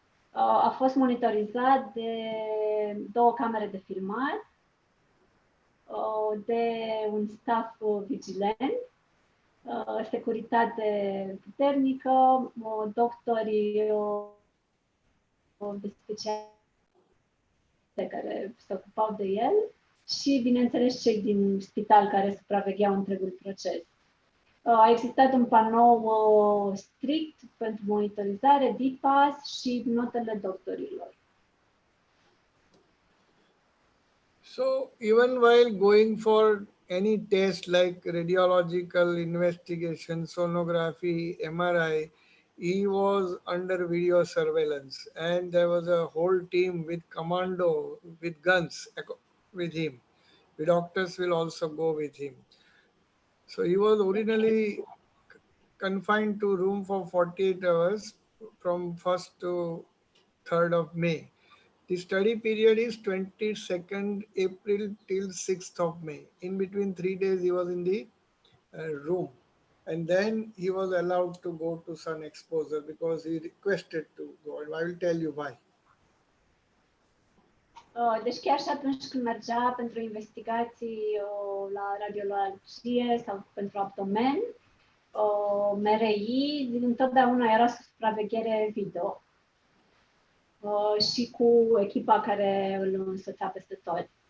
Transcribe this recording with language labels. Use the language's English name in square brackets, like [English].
[Romanian] A fost monitorizat de 2 camere de filmat, de un staff vigilent, securitate puternică, doctori de specialitate care se ocupau de el și, bineînțeles, cei din spital care supravegheau întregul proces. A existat un panou strict pentru monitorizare, DPAS și notele doctorilor. [English] So even while going for any test like radiological investigation, sonography, MRI, he was under video surveillance, and there was a whole team with commando with guns with him. The doctors will also go with him. So he was originally confined to room for 48 hours from 1st to 3rd of May. The study period is 22nd April till 6th of May. In between 3 days, he was in the room. And then he was allowed to go to sun exposure because he requested to go. And I will tell you why. [Romanian] Deci chiar și atunci când mergea pentru investigații la radiologie sau pentru abdomen, MRI întotdeauna era sub supraveghere video și cu echipa care îl însoțea peste tot.